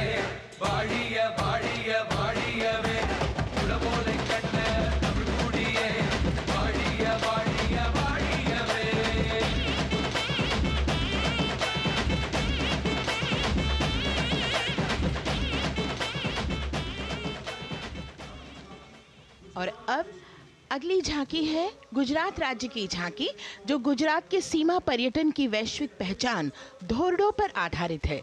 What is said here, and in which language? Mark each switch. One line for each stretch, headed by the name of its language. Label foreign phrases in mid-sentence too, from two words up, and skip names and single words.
Tamil: வாழிய வாழிய வாழியவே உலகோலை கண்ட தமிழ் குடியே வாழிய வாழிய வாழியவே
Hindi: और अब अगली झांकी है गुजरात राज्य की झांकी, जो गुजरात के सीमा पर्यटन की वैश्विक पहचान धोरडो पर आधारित है।